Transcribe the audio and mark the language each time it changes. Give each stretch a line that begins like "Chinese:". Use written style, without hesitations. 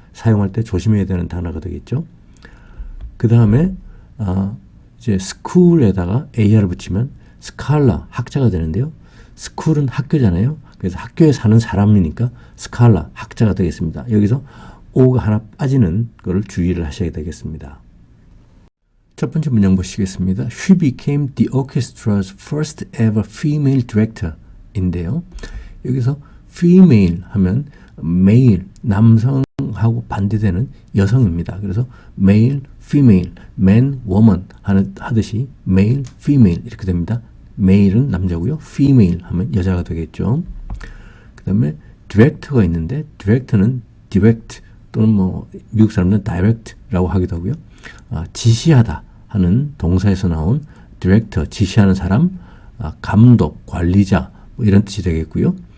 Korean: 사용할 때 조심해야 되는 단어가 되겠죠. 그 다음에 이제 school에다가 AR을 붙이면 scholar, 학자가 되는데요. school은 학교잖아요. 그래서 학교에 사는 사람이니까 scholar, 학자가 되겠습니다. 여기서 O가 하나 빠지는 걸 주의를 하셔야 되겠습니다. 첫 번째 문장 보시겠습니다.
English: She became the orchestra's first ever female director 인데요.
Korean: 여기서 female 하면 male, 남성하고 반대되는 여성입니다. 그래서 male, female, man, woman 하듯이 male, female 이렇게 됩니다. male은 남자고요. female 하면 여자가 되겠죠. 그 다음에 director가 있는데 director는 direct 또는 뭐 미국 사람들은 direct라고 하기도 하고요. 지시하다 하는 동사에서 나온 director, 지시하는 사람, 감독, 관리자 뭐 이런 뜻이 되겠고요.